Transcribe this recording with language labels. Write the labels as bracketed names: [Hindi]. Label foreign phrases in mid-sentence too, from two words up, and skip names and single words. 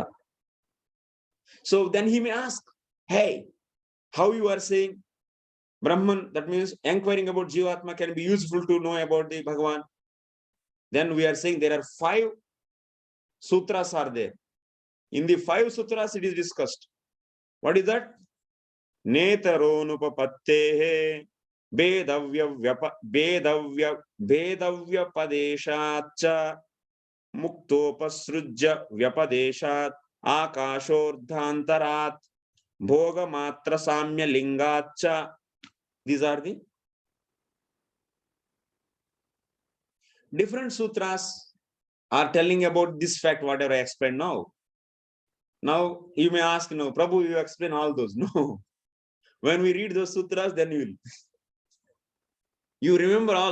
[English] So then he may ask, hey, how you are saying Brahman, that means inquiring about Jivatma can be useful to know about the Bhagavan. Then we are saying there are 5 sutras are there. In the 5 sutras it is discussed. What is that? [Sanskrit] Netaronupapattehe vedavya padeshacha muktopasrujya vyapadeshat akashordhantarat bhoga matra samya lingacha. [English] These are the different sutras are telling about this fact, whatever I explained now. Now you may ask, no, Prabhu, you explain all those. No. When we read those sutras, then you remember all.